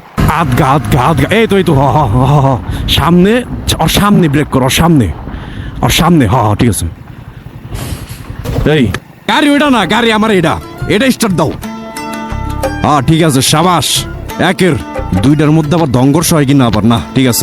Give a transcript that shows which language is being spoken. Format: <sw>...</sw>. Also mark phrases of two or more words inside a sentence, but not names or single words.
<bn>আদগা আদগা আদগা, এই তো হ হ হ হ হ। সামনে, ওর সামনে ব্রেক কর, ওর সামনে, ওর সামনে। হ হ, ঠিক আছে। এই গাড়ি ওইটা না, গাড়ি আমার এটা স্টার্ট দাও। হ্যাঁ ঠিক আছে, সাবাস। একের দুইটার মধ্যে আবার দঙ্গর্ষ হয় কিনা আবার না, ঠিক আছে।</bn>